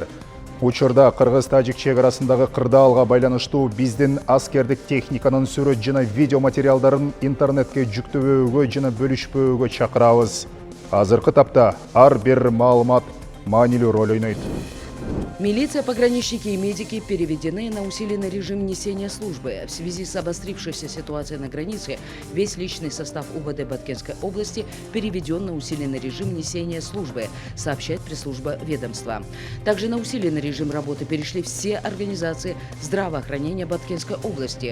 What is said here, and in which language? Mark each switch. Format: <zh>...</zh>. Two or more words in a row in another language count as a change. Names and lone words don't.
<ky>Учурда Кыргыз-Тажик чегарасындагы кырдаалга байланыштуу биздин аскердик техниканын сүрөт жана видео материалдарын интернетке жүктөбөөгө жана бөлүшпөөгө чакырабыз. Азыркы тапта ар бир маалымат маанилүү роль ойнойт.</ky> <ru>Милиция, пограничники и медики переведены на усиленный режим несения службы. В связи с обострившейся ситуацией на границе, весь личный состав УВД Баткенской области переведен на усиленный режим несения службы, сообщает пресс-служба ведомства. Также на усиленный режим работы перешли все организации здравоохранения Баткенской области.</ru>